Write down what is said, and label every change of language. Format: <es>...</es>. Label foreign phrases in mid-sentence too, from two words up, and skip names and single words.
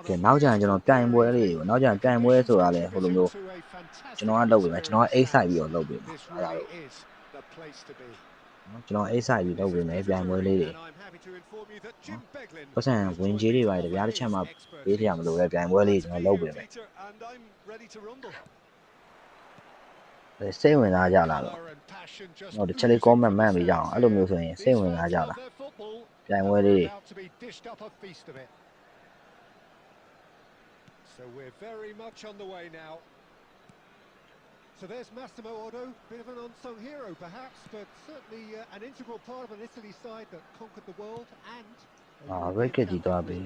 <my>ကဲနောက်ကြရင်ကျွန်တော်ပြိုင်ပွဲလေးကိုနောက်ကြရင်ပြိုင်ပွဲဆိုတာလေဟိုလိုမျိုးကျွန်တော်ကလုပ်ပေးမယ်ကျွန်တော်က 8 side ပြီးတော့လုပ်ပေးမှာအဲ့ဒါလို့ကျွန်တော် 8 side ပြီးလုပ်ပေးမယ်ပြိုင်ပွဲလေးတွေပတ်စံဝင်ကြီးတွေပါတယ်ဗျာတစ်ချက်မှပေးပြရမလို့ပဲပြိုင်ပွဲလေးကျွန်တော်လုပ်ပေးမယ်စိတ်ဝင်စားကြလားတော့ဟိုတစ်ချက်လေး comment မှတ်ပြီးကြအောင်အဲ့လိုမျိုးဆိုရင်စိတ်ဝင်စားကြလားပြိုင်ပွဲလေး</my> <en>So we're very much on the way now. So there's Massimo Otto, bit of an unsung hero perhaps, but certainly an integral part of an Italy side that conquered the world and wicket he got me.</en>